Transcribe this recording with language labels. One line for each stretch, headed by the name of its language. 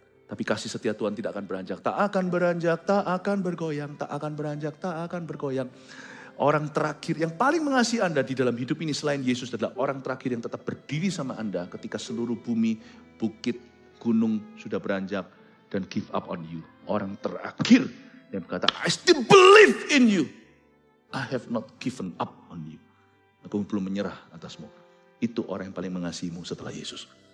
Indonesian: Tapi kasih setia Tuhan tidak akan beranjak. Tak akan beranjak, tak akan bergoyang. Tak akan beranjak, tak akan bergoyang. Orang terakhir yang paling mengasihi Anda di dalam hidup ini selain Yesus adalah orang terakhir yang tetap berdiri sama Anda ketika seluruh bumi, bukit, gunung sudah beranjak dan
English: give up on you. Orang terakhir yang berkata, I still believe in you. I have not given up on you.
Indonesian: Aku belum menyerah atasmu. Itu orang yang paling mengasihimu setelah Yesus.